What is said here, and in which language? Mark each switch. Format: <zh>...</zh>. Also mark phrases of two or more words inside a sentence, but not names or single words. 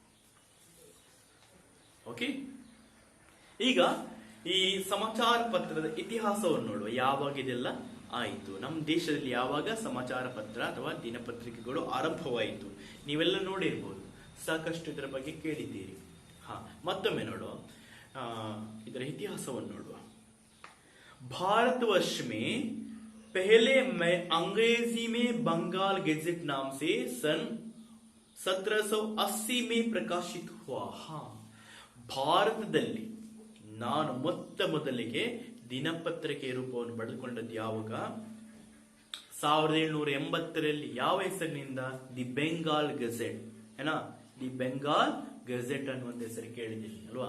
<kn>ಓಕೆ, ಈಗ ಈ ಸಮಾಚಾರ ಪತ್ರದ ಇತಿಹಾಸವನ್ನು ನೋಡುವ. ಯಾವಾಗ ಇದೆಲ್ಲ ಆಯಿತು, ನಮ್ಮ ದೇಶದಲ್ಲಿ ಯಾವಾಗ ಸಮಾಚಾರ ಪತ್ರ ಅಥವಾ ದಿನಪತ್ರಿಕೆಗಳು ಆರಂಭವಾಯಿತು? ನೀವೆಲ್ಲ ನೋಡಿರ್ಬೋದು, ಸಾಕಷ್ಟು ಇದರ ಬಗ್ಗೆ ಕೇಳಿದ್ದೀರಿ. ಮತ್ತೊಮ್ಮೆ ನೋಡುವ, ಇದರ ಇತಿಹಾಸವನ್ನು ನೋಡುವ.</kn> <hi>भारतवर्ष में पहले अंग्रेजी में बंगाल गेजेट नाम से सन 1780 में प्रकाशित हुआ.</hi> <kn>ಭಾರತದಲ್ಲಿ ನಾನು ಮೊದಲಿಗೆ ದಿನಪತ್ರಿಕೆ ರೂಪವನ್ನು ಪಡೆದುಕೊಂಡದ್ದು ಯಾವಾಗ? 1780ರಲ್ಲಿ. ಯಾವ ಹೆಸರಿನಿಂದ? ದಿ ಬೆಂಗಾಲ್ ಗೆಜೆಟ್. ಏನಾ, ದಿ ಬೆಂಗಾಲ್ ಗೆಜೆಟ್ ಅನ್ನುವಂತ ಹೆಸರು ಕೇಳಿದ್ದೀನಿ ಅಲ್ವಾ?</kn>